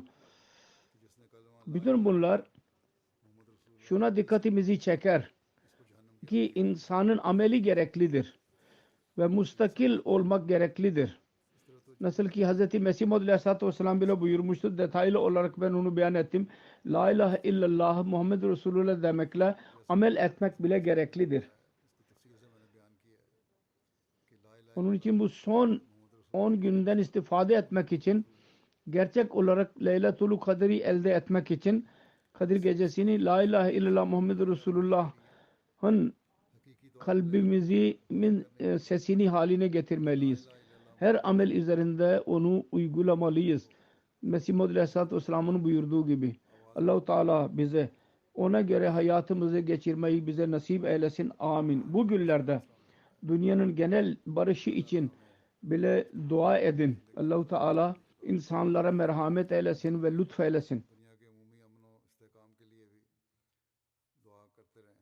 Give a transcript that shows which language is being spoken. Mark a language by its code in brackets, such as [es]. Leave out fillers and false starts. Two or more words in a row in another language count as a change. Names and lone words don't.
[tr] Bütün bunlar şuna dikkatimizi çeker ki insanın ameli gereklidir ve müstakil olmak gereklidir. Nasıl ki Hz. Mesih Maud [ar] عليه الصلاة والسلام [tr] bile buyurmuştur. Detaylı olarak ben onu beyan ettim. [ar] لا إله إلا الله محمد رسول الله [tr] demekle amel etmek bile gereklidir. [hi] इसको तफसील से मैंने बयान किया है कि [ar] لا إله [tr] Onun için bu son 10 günden istifade etmek için gerçek olarak [ar] ليلة القدر'i [tr] elde etmek için Kadir gecesini [ar] لا إله إلا الله محمد رسول الله'ın [tr] kalbimizin sesini haline getirmeliyiz. Her amel üzerinde onu uygulamalıyız. Mesih Maud [ar] عليه الصلاة والسلام'ın [tr] buyurduğu gibi. Allah-u Teala bize ona göre hayatımızı geçirmeyi bize nasip eylesin. Amin. Bu günlerde dünyanın genel barışı için bile dua edin. Allah-u Teala insanlara merhamet eylesin ve lütfeylesin. [hi] दुनिया के अमूमी अमन व इस्तेकाम के लिए भी दुआ करते रहें।